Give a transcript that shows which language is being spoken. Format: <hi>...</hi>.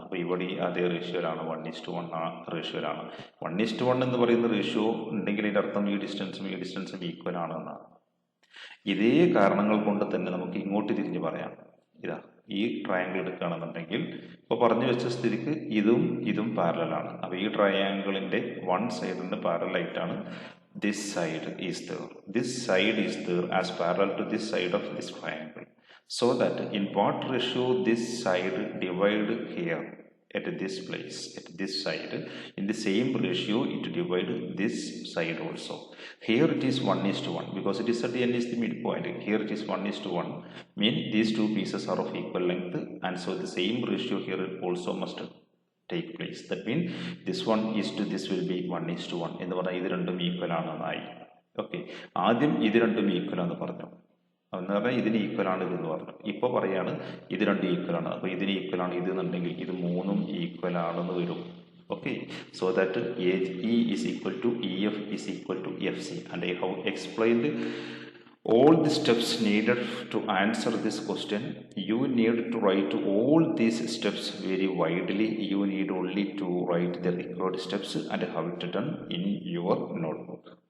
<ml>അപ്പോൾ ഇവിടെ അതേ റേഷ്യോയിലാണ്, 1:1 റേഷ്യോയിലാണ്. 1:1 എന്ന് പറയുന്ന റേഷ്യോ ഉണ്ടെങ്കിൽ ഇതിൻ്റെ അർത്ഥം ഈ ഡിസ്റ്റൻസും ഈക്വൽ ആണെന്നാണ്. ഇതേ കാരണങ്ങൾ കൊണ്ട് തന്നെ നമുക്ക് ഇങ്ങോട്ട് തിരിഞ്ഞ് പറയാം. ഇതാ ഈ ട്രയാങ്കിൾ എടുക്കുകയാണെന്നുണ്ടെങ്കിൽ ഇപ്പോൾ പറഞ്ഞു വെച്ച സ്ഥിതിക്ക് ഇതും പാരലാണ്. അപ്പോൾ ഈ ട്രയാങ്കിളിൻ്റെ one സൈഡിന് പാരലായിട്ടാണ്</ml> <en>this side is there as parallel to this side of this triangle, so that in what ratio this side divide here at this place, at this side, in the same ratio it divide this side also. Here it is 1:1 because it is at the end is the midpoint. Here it is 1:1, mean these two pieces are of equal length, and so the same ratio here also must take place. That means this one is to this will be 1:1</en> <ml>എന്ന് പറഞ്ഞാൽ ഇത് രണ്ടും equal ആണെന്നായി. Okay, ആദ്യം ഇത് രണ്ടും equal ആണെന്ന് പറഞ്ഞു, എന്ന് പറഞ്ഞാൽ ഇതിന് ഈക്വൽ ആണ് ഇതെന്ന് പറഞ്ഞു. ഇപ്പോൾ പറയാണ് ഇത് രണ്ടും ഈക്വൽ ആണ്. അപ്പോൾ ഇതിന് ഈക്വൽ ആണ് ഇത് എന്നുണ്ടെങ്കിൽ ഇത് മൂന്നും ഈക്വൽ ആണെന്ന് വരും.</ml> <en>Okay, so that E is equal to EF is equal to FC, and I have explained all the steps needed to answer this question, you need to write all these steps very widely. You need only to write the required steps and have it done in your notebook.</en>